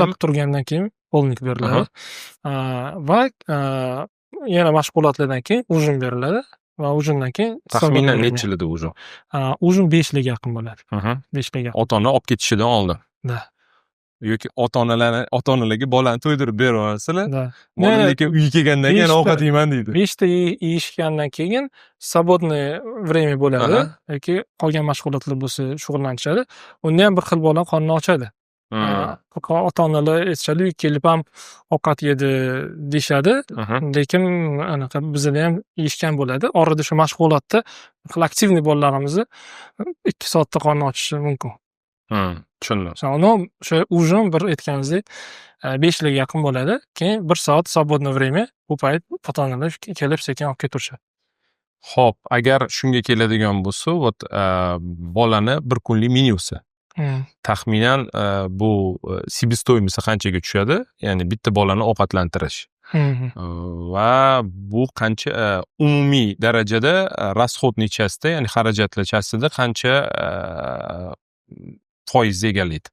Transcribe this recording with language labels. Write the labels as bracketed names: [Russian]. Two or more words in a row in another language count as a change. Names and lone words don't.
[Uzbek] Uxlab turgandan keyin polnik beriladi. Va yana mashg'ulotlardan keyin ujin beriladi va ujindan keyin taxminan necha yilda ujin? Ujin 5 ga yaqin bo'ladi. 5 ga yaqin. Ota-ona olib ketishidan oldin. Da. Yoki ota-onalarga bolani to'ydirib beraverasizlar. Da. Bola lekin uyga kelgandan keyin ovqat yeyman deydi. 5 ta yeyishgandan keyin [Russian] свободное время [Uzbek] bo'ladi yoki qolgan mashg'ulotlar bo'lsa shug'ullanishadi. Unda ham bir xil bola qorni ochadi. Ota-onalar aytishadi, kelib ham ovqat yedi deyishadi, lekin anaqa bizda ham yeyishgan bo'ladi. Orada shu mashg'ulotda aktivniy bolalarimizni 2 soatda qorni ochishi mumkin. Tushundim. O'sha ujin bir aytganingizdek 5 ga yaqin bo'ladi. Keyin 1 soat [Russian] свободное время [Uzbek] bu payt ota-onalar kelib sekin olib keturishadi. Xo'p, agar shunga keladigan bo'lsa, bolani bir kunlik menyusi. Taxminan bu себестоимость qanchaga tushadi? Ya'ni bitta bolani ovqatlantirish. Va bu qancha umumiy darajada расход nechasida, ya'ni xarajatlar chasida qancha foiz egallaydi?